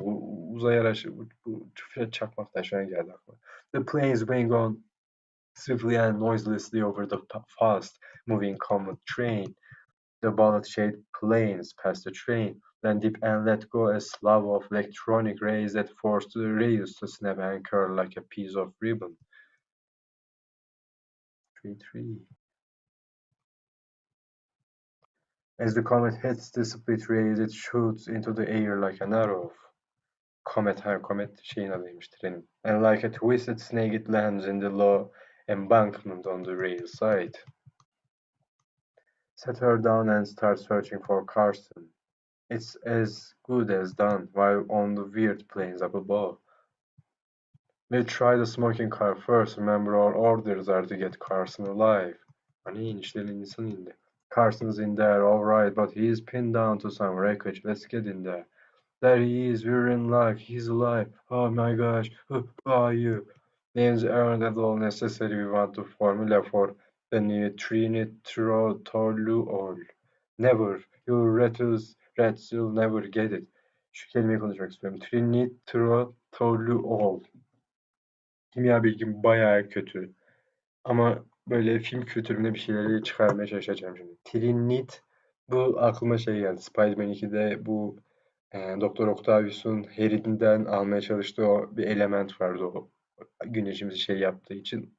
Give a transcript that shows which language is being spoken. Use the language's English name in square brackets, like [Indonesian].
[Turkish] Bu uzay araçları, bu çakmak da şu an geldi aklıma. [English] The planes wing on swiftly and noiselessly over the fast-moving comet train. The bullet-shaped planes passed the train, then dipped and let go a slough of electronic rays that forced the rails to snap and curl like a piece of ribbon. 3-3. As the comet hits the split rays, it shoots into the air like an arrow. [Turkish] Comet şeyin adıymış trenin. [English] And like a twisted snake, it lands in the low embankment on the rail side. Set her down and start searching for Carson. It's as good as done while on the weird plains up above. We try the smoking car first. Remember our orders are to get Carson alive. [Turkish] Hani inişlerin insan indi. [English] Carson's in there, alright, but he's pinned down to some wreckage. Let's get in there. There he is, we're in luck, he's alive. Oh my gosh, who are you? Names aren't at all necessary. We want the formula for the trinitrotoluol. Never, you rats, you'll never get it. [Turkish] Şu kelimeyi konuşmak istiyorum. Trinitrotoluol. Kimya bilgim bayağı kötü. Ama böyle film kültüründe bir şeyleri çıkarmaya çalışacağım şimdi. Trinit, bu aklıma şey geldi. Spider-Man 2'de bu Doktor Octavius'un Harry'den almaya çalıştığı o bir element vardı, o güneşimizi şey yaptığı için.